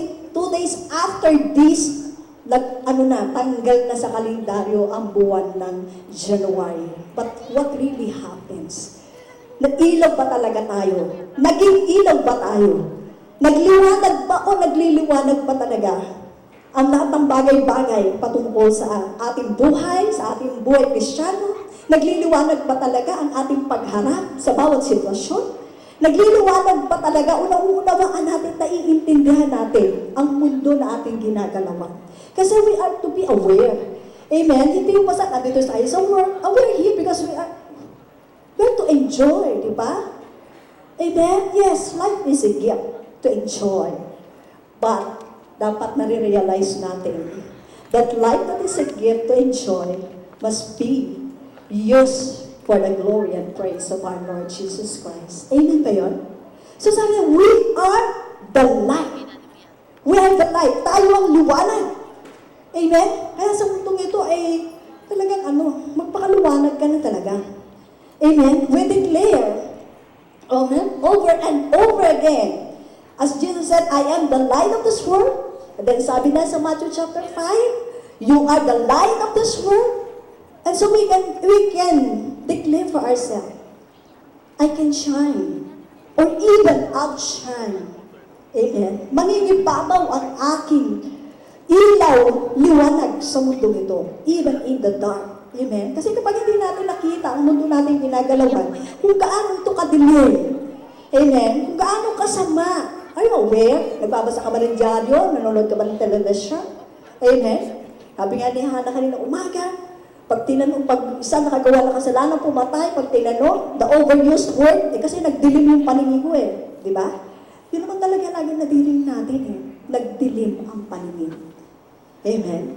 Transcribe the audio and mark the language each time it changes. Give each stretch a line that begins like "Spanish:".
English: Two days after this,
Filipino: tanggal na sa kalendaryo ang buwan ng January.
English: But what really happens?
Filipino: Nag-ilaw ba talaga tayo? Naging ilaw ba tayo? Nagliwanag ba o nagliliwanag ba talaga ang lahat ng bagay-bagay patungkol sa ating buhay, sa ating buhay Kristiyano? Nagliliwanag ba talaga ang ating pagharap sa bawat sitwasyon? Nagliliwanag ba talaga o nauunawaan natin, naiintindihan natin ang mundo na ating ginagalawan? Kasi
English: we are to be aware.
Filipino: Amen? Hindi yung basta nandito tayo sa work.
English: We're here because we're to enjoy,
Filipino: di ba?
English: Amen? Yes, life is a gift to enjoy. But,
Filipino: dapat nare-realize natin
English: that life that is a gift to enjoy must be used for the glory and praise of our Lord Jesus Christ. Amen ba yun? So
Filipino: sabi niya,
English: we are the light. We are the light.
Filipino: Tayo ang liwanag.
English: Amen?
Filipino: Kaya sa mundong ito ay talagang magpakaluwanag ka na talaga. Amen?
English: We declare, amen, over and over again. As Jesus said, I am the light of this world. And then
Filipino: sabi na sa
English: Matthew chapter 5, you are the light of this world. And so we can declare for ourselves, I can shine, or even outshine.
Filipino: Amen? Mangingibabaw ang aking ilaw, liwanag sa mundo ito,
English: even in the dark.
Filipino: Amen? Kasi kapag hindi natin nakita ang mundo natin ginagalawan, kung gaano ito kadilim, amen? Kung gaano kasama,
English: are you aware?
Filipino: Nagbabasa ka ba ng dyaryo? Nanonood ka ba ng television? Amen? Sabi nga ni Hannah kanina umaga, pag isa nakagawa ng kasalanan, pumatay, pag tinanong,
English: the overused word,
Filipino: kasi nagdilim yung paningin ko di ba? Yun naman talaga lagi nadilim natin nagdilim ang paningin. Amen?